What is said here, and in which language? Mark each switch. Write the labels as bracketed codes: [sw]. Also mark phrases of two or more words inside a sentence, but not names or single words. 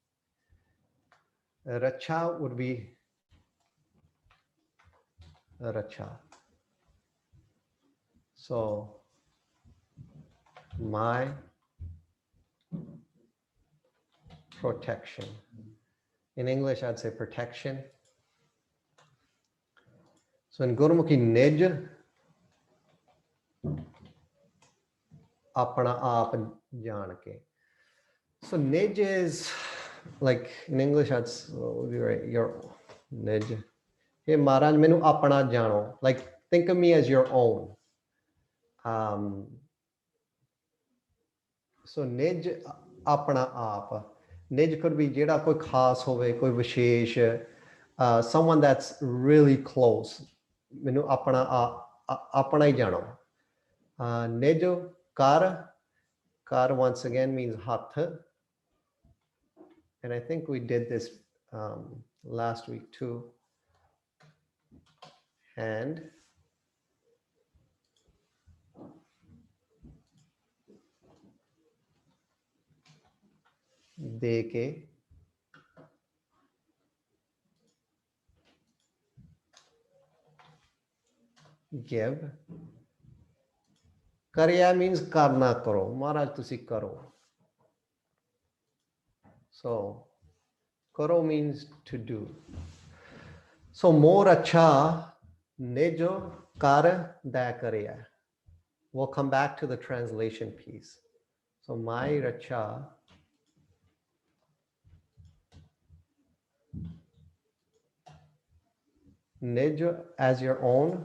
[en] Racha would be racha. So my protection. In English, I'd say protection. So in Gurmukhi, [pa] ਨਿਜ ਆਪਣਾ ਆਪ ਜਾਣ ਕੇ. [en] So nej is like in English, that's right, your nej. [pa] ਹੇ ਮਹਾਰਾਜ, ਮੈਨੂੰ ਆਪਣਾ ਜਾਣੋ. [en] Like think of me as your own. [pa] ਸੋ ਨਿਜ ਆਪਣਾ ਆਪ. Nej [en] could be [pa] ਜਿਹੜਾ ਕੋਈ ਖਾਸ ਹੋਵੇ, ਕੋਈ ਵਿਸ਼ੇਸ਼, [en] someone that's really close. [pa] ਮੈਨੂੰ ਆਪਣਾ ਹੀ ਜਾਣੋ. ਨਿਜੋ ਕਰ [en] once again means hath, and I think we did this last week too. [pa] Hand. ਦੇ ਕੇ. [en] Give. Karya means [pa] ਕਰਨਾ ਕਰੋ. ਮਹਾਰਾਜ ਤੁਸੀਂ ਕਰੋ. [en] So karo means to do. [pa] ਸੋ ਮੋਰੇ ਅਚਾ ਨਿਜੋ ਕਰ ਦਾ ਕਰਯਾ. [en] We'll come back to the translation piece. So my racha nejo as your own.